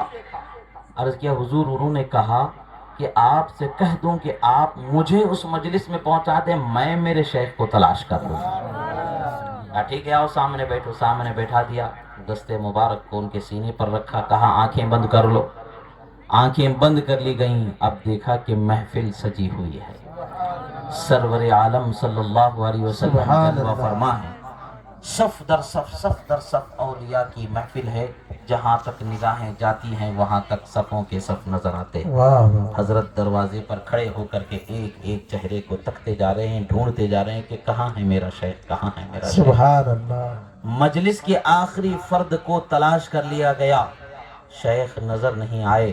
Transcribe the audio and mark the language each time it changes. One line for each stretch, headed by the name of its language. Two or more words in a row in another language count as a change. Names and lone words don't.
Urdu: عرض کیا، حضور انہوں نے کہا کہ آپ سے کہہ دوں کہ آپ مجھے اس مجلس میں پہنچا دیں، میں میرے شیخ کو تلاش کر لوں۔ ٹھیک ہے آؤ سامنے بیٹھو. سامنے بیٹھا دیا, دستے مبارک کو ان کے سینے پر رکھا, کہا آنکھیں بند کر لو. آنکھیں بند کر لی گئیں. اب دیکھا کہ محفل سجی ہوئی ہے. سرور عالم
Arabic: صلی اللہ علیہ وسلم
Urdu: جلوہ فرما ہے. صف در صف, صف در صف اولیاء کی محفل ہے. جہاں تک نگاہیں جاتی ہیں وہاں تک صفوں کے صف نظر آتے ہیں. واہ واہ. حضرت دروازے پر کھڑے ہو کر کے ایک ایک چہرے کو تکتے جا رہے ہیں, ڈھونڈتے جا رہے ہیں کہ کہاں ہے میرا شیخ, کہاں ہے میرا شیخ.
Arabic: سبحان اللہ.
Urdu: مجلس کے آخری فرد کو تلاش کر لیا گیا, شیخ نظر نہیں آئے.